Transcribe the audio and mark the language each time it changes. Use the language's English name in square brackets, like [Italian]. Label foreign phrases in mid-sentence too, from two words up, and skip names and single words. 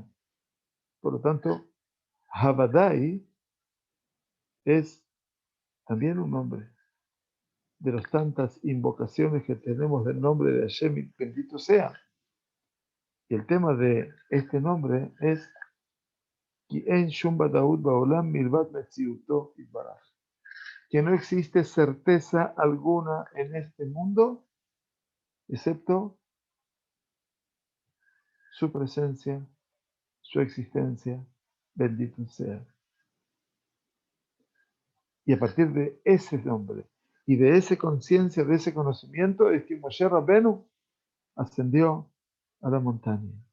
[Spanish] Por lo tanto, Havadai es también un nombre de las tantas invocaciones que tenemos del nombre de Hashem, bendito sea. Y el tema de este nombre es [Hebrew] כי אין שום ודאות בעולם מלבד מציאותו יתברך, [Spanish] que no existe certeza alguna en este mundo excepto su presencia, su existencia, bendito sea. Y a partir de ese nombre y de esa conciencia, de ese conocimiento, es que Moshe Rabbenu ascendió a la montaña.